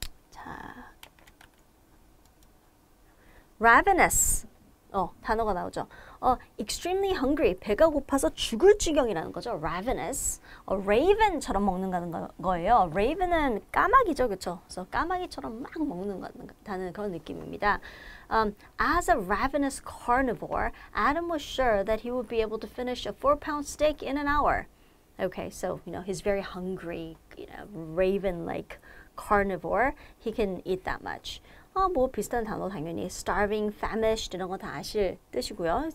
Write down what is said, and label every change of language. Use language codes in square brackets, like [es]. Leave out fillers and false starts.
[ko] 자, ravenous. 단어가 나오죠. [en] extremely hungry. [ko] 배가 고파서 죽을 지경이라는 거죠. [en] ravenous. [ko] raven처럼 먹는다는 거예요. raven은 까마귀죠. 그렇죠? 그래서 까마귀처럼 막 먹는다는 그런 느낌입니다. [en] As a ravenous carnivore, Adam was sure that he would be able to finish a 4-pound steak in an hour. Okay, so, he's very hungry, raven-like carnivore. He can eat that much. [ko] 뭐 비슷한 단어 당연히 starving, famished 이런 거 다 아실 뜻이고요.